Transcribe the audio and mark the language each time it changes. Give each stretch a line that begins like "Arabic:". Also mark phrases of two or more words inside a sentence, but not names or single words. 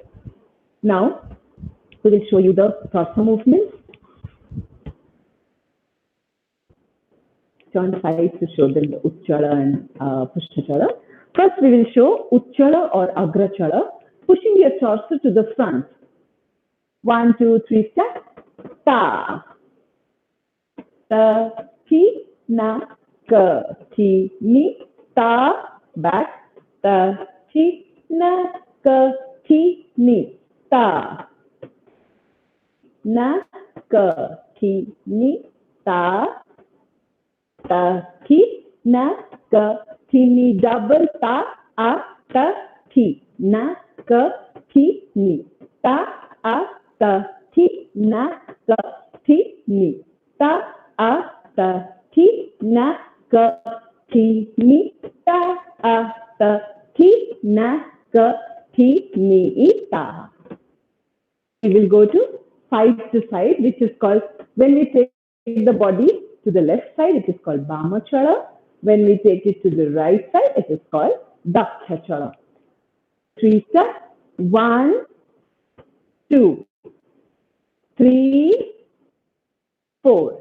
English: Now, we will show you the torso movements. Turn side to show them the Uchchala and Pushtachala. First, we will show Uchchala or Agrachala, pushing your torso to the front. 1, 2, 3 steps. Ta. Ta. Ki. Na. Ka. Ki. Ni. Ta. Back. Ta. Ki. Na. Ka. Ki. Ni. Ta. Na. Ka. Ki. Ni. Ta. Ta. Ki. Na. Ka. Ki. Ni. Double ta. A. Ta. Ki. Na. Ka. Ki. Ni. Ta. A. Ta. Ki. Na. Ka. Ki. Ni. Ta. A. Ta. Ki. Na. Ka. Ki. Ni. Ta. A. Ta. Ki. Na. Ka. Ki. Ni. Ta. We will go to side to side, which is called, when we take the body to the left side, it is called Vamachala. When we take it to the right side, it is called Dakshachala. 3 steps. 1, 2, 3, 4.